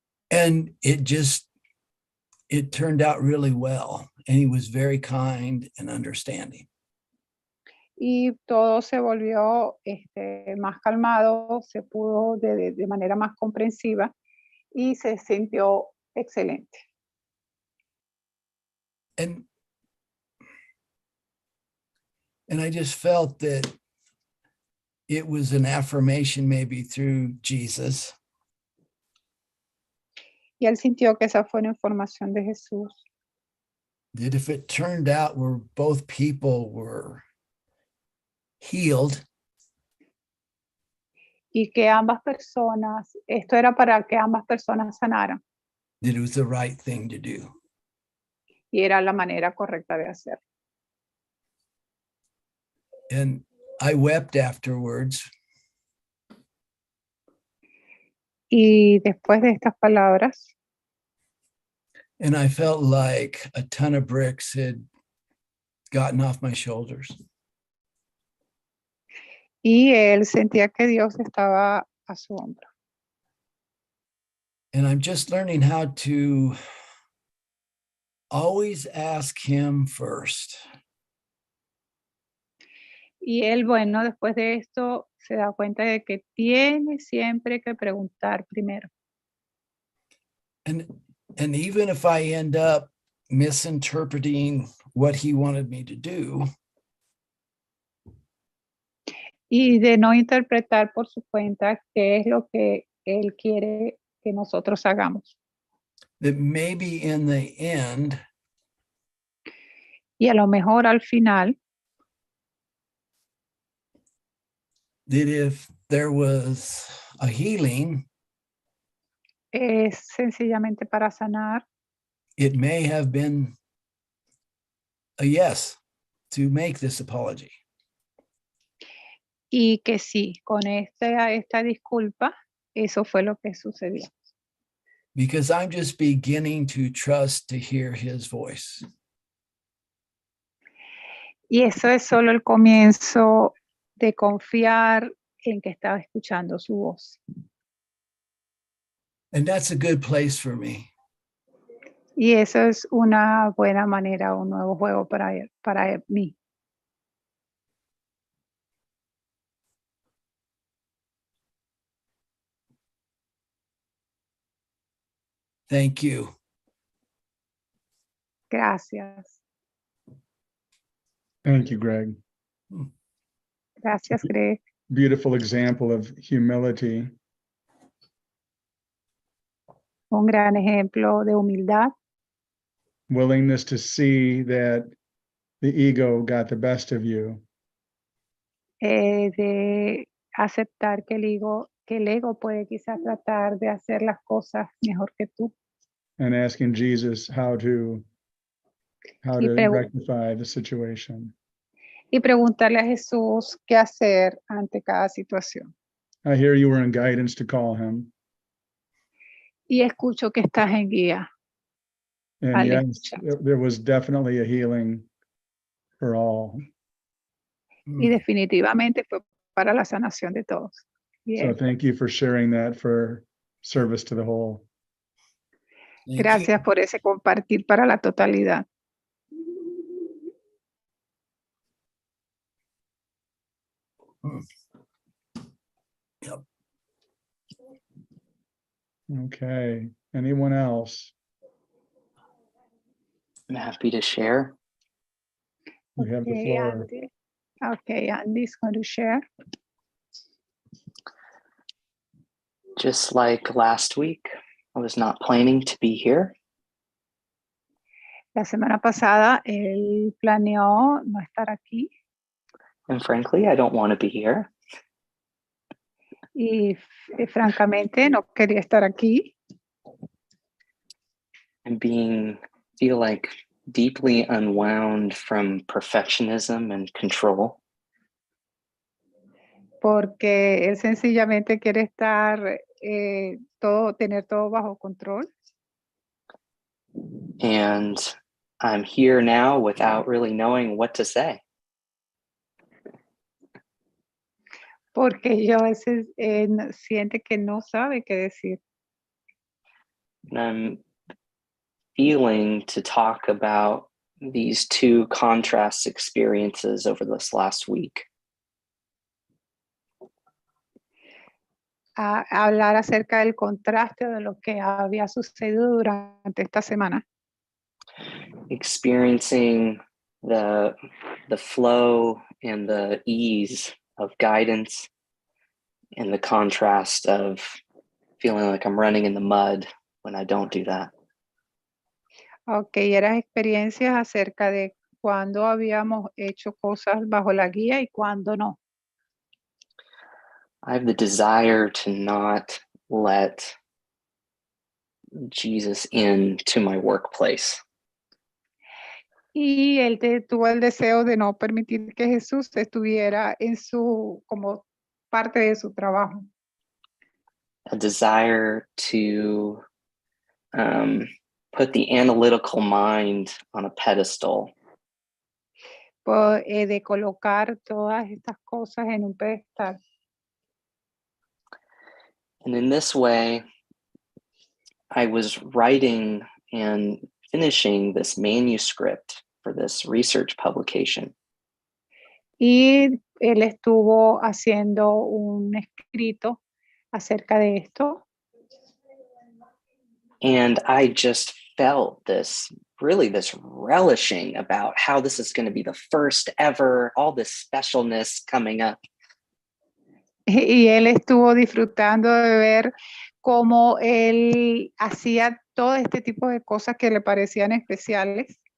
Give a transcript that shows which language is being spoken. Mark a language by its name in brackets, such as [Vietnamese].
[English] And it turned out really well. And he was very kind and understanding. [Spanish] Y todo se volvió más calmado, se pudo de manera más comprensiva y se sintió excelente. [English] And I just felt that it was an affirmation maybe through Jesus. [Spanish] Y él sintió que esa fue una información de Jesús. [English] That if it turned out where both people were healed, [Spanish] Y que ambas personas, esto era para que ambas personas sanaran. [English] that it was the right thing to do. [Spanish] Y era la manera correcta de hacerlo. [English] And I wept afterwards. [Spanish] Y después de estas palabras, [English] And I felt like a ton of bricks had gotten off my shoulders. [Spanish] y él sentía que Dios estaba a su hombro. [English] And I'm just learning how to always ask him first. [Spanish] Y él, bueno, después de esto se da cuenta de que tiene siempre que preguntar primero. [English] And even if I end up misinterpreting what he wanted me to do, [Spanish] Y de no interpretar por su cuenta qué es lo que él quiere que nosotros hagamos. [English] that maybe in the end, [Spanish] Y a lo mejor al final, [English] that if there was a healing, [Spanish] es sencillamente para sanar. [English] it may have been a yes to make this apology. [Spanish] Y que sí, con esta disculpa, eso fue lo que sucedió. [English] Because I'm just beginning to trust to hear his voice. [Spanish] Y eso es solo el comienzo de confiar en que estaba escuchando su voz. [English] And that's a good place for me. [Spanish] Y eso es una buena manera, un nuevo juego para mí. [English] Thank you. [Spanish] Gracias. [English] Thank you, Greg. [Spanish] Gracias, Greg. [English] Beautiful example of humility. [Spanish] Un gran ejemplo de humildad, [English] Willingness to see that the ego got the best of you. [Spanish] de aceptar que el ego puede quizás tratar de hacer las cosas mejor que tú. [English] And asking Jesus how to [Spanish] Y pregu- [English] rectify the situation. [Spanish] Y preguntarle a Jesús qué hacer ante cada situación. [English] I hear you were in guidance to call him. [Spanish] Y escucho que estás en guía. [English] And [Spanish] Al [English] yes, [Spanish] escuchar. [English] there was definitely a healing for all. [Spanish] Y definitivamente fue para la sanación de todos. [English] So [Spanish] Bien. [English] thank you for sharing that for service to the whole. Thank you. [Spanish] Gracias por ese compartir para la totalidad. [English] Yep. Okay, anyone else? I'm happy to share. You have the Okay, floor. Andy. Okay, Andy's going to share. Just like last week, I was not planning to be here. [Spanish] La semana pasada él planeó no estar aquí [English] And frankly, I don't want to be here. [Spanish] y francamente no quería estar aquí. [English] I'm feel like deeply unwound from perfectionism and control. [Spanish] Porque él sencillamente quiere estar tener todo bajo control. [English] And I'm here now without really knowing what to say. [Spanish] Porque yo a veces siente que no sabe qué decir. [English] And I'm feeling to talk about these two contrast experiences over this last week. [Spanish] A hablar acerca del contraste de lo que había sucedido durante esta semana. [English] Experiencing the flow and the ease of guidance and the contrast of feeling like I'm running in the mud when I don't do that. [Spanish] Ok, eran experiencias acerca de cuando habíamos hecho cosas bajo la guía y cuando no. [English] I have the desire to not let Jesus into my workplace. [Spanish] Y él tuvo el deseo de no permitir que Jesús estuviera como parte de su trabajo. [English] A desire to put the analytical mind on a pedestal. [Spanish] De colocar todas estas cosas en un pedestal. [English] And in this way, I was writing and finishing this manuscript for this research publication. [Spanish] Y él estuvo haciendo un escrito acerca de esto. [English] And I just felt this relishing about how this is going to be the first ever, all this specialness coming up. [Spanish] Y él estuvo disfrutando de ver cómo él hacía todo este tipo de cosas que le parecían especiales.